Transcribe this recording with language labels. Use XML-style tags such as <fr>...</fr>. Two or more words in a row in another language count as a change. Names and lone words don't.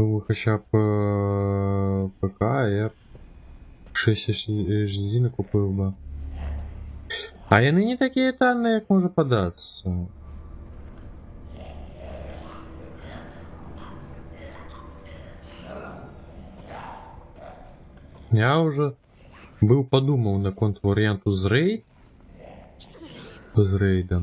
<uk>хоча б ПК, я б 6 HD не купив би.</uk> <be>А яны не такія танныя, як можа падацца. Я уже быў падумаў наконт варыянту з рэйдам.</be>